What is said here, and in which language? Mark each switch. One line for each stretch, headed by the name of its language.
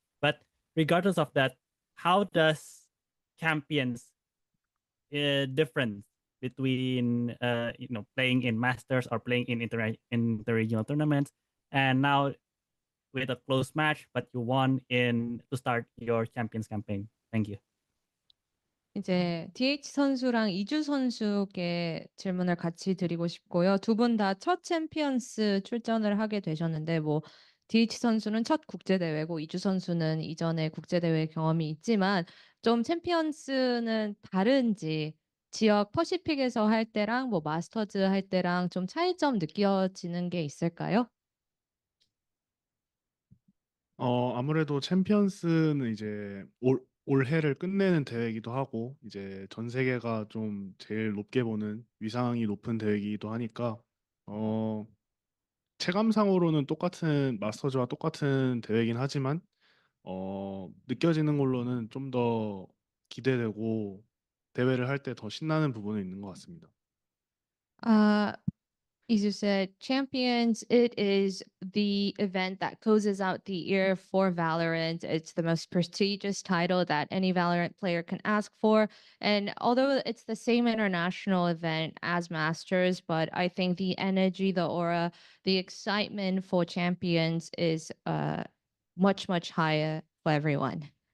English: But regardless of that, how does Champions difference between playing in Masters or playing in interregional tournaments, and now with a close match, but you won to start your Champions campaign? Thank you.
Korean: 이제 DH 선수랑 이주 선수께 질문을 같이 드리고 싶고요. 두 분 다 첫 챔피언스 출전을 하게 되셨는데 뭐 DH 선수는 첫 국제대회고 이주 선수는 이전에 국제대회 경험이 있지만 좀 챔피언스는 다른지 지역 퍼시픽에서 할 때랑 뭐 마스터즈 할 때랑 좀 차이점 느껴지는 게 있을까요? 아무래도 챔피언스는 이제 올해를 끝내는 대회이기도 하고 이제 전 세계가 좀 제일 높게 보는 위상이 높은 대회이기도 하니까 체감상으로는 똑같은 마스터즈와 똑같은 대회이긴 하지만 느껴지는 걸로는 좀 더 기대되고 대회를 할 때 더 신나는 부분이 있는 것 같습니다.
English: As you said, Champions, it is the event that closes out the year for Valorant. It's the most prestigious title that any Valorant player can ask for. And although it's the same international event as Masters, but I think the energy, the aura, the excitement for Champions is much, much higher for everyone.